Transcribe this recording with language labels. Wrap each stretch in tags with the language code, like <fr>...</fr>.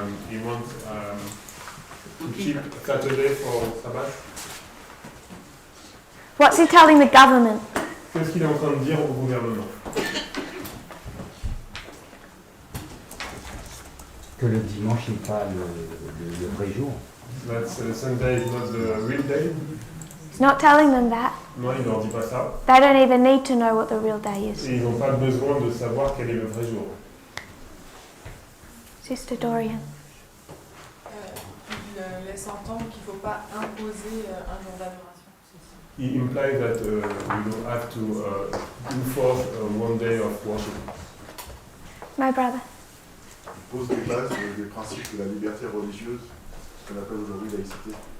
<en>He wants to keep Saturday for Sabbath. What's he telling the government?</en> <fr>Qu'est-ce qu'il est en train de dire au gouvernement? Que le dimanche n'est pas le vrai jour.</fr> <en>That Sunday is not the real day. He's not telling them that.</en> <fr>Non, il ne leur dit pas ça.</fr> <en>They don't even need to know what the real day is.</en> <fr>Et ils n'ont pas besoin de savoir quel est le vrai jour.</fr> <en>Sister Dorian.</en> <fr>Il laisse entendre qu'il ne faut pas imposer un jour d'adoration.</fr> <en>He implies that we don't have to enforce one day of worship. My brother.</en> <fr>Il pose des bases, des principes de la liberté religieuse, ce qu'on appelle aujourd'hui laïcité.</fr>